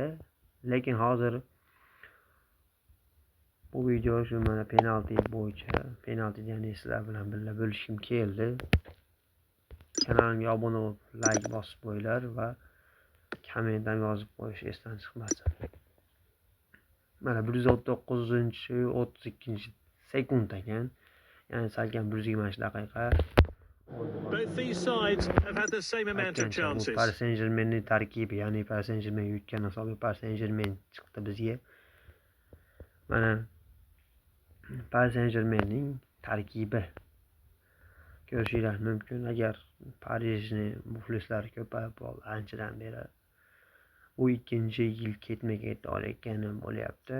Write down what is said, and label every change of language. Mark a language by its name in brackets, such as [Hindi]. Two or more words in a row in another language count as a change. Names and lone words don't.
[Uzbek] Lekin hozir bu video shu mana penalti bo'yicha, ya'ni sizlar bilan birga bo'lishim keldi. Kanalimga obuna bo'lib, like bosib qo'yinglar va kommentar yozib qo'yish esdan chiqmasin. Mana 139-32 ekan. Ya'ni salkam 120 daqiqa. [English] Both these sides have had the same amount of chances. [Uzbek] Paris Saint-Germainning tarkibi, ya'ni Paris Saint-Germain yutgan hisobga Paris Saint-Germain chiqdi bizga. Mana Paris Saint-Germainning tarkibi ko'rishingiz mumkin. Agar Parijni muxlislari ko'payib qoldi anchadan beri, u ikkinchi yil ketma-ket olayotgani bo'lyapti.